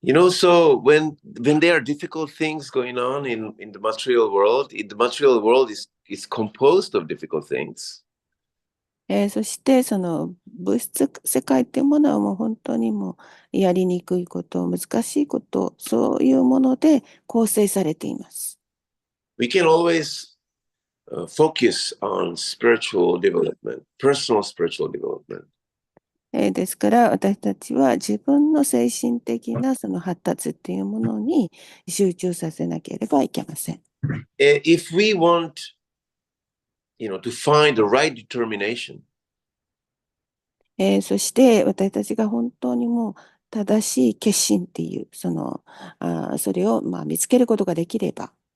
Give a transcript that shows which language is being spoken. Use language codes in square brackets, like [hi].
[en] So when there are difficult things going on in the material world, the material world is composed of difficult things. [ja] そして物質世界っていうものはもう本当にもうやりにくいこと、難しいこと、そういうもので構成されています。 [en] We can always focus on spiritual development, personal spiritual development. [ja] ですから私たちは自分の精神的な発達っていうものに集中させなければいけません。 [en] If we want, to find the right determination, [ja] そして私たちが本当にもう正しい決心っていう、それを見つけることができれば、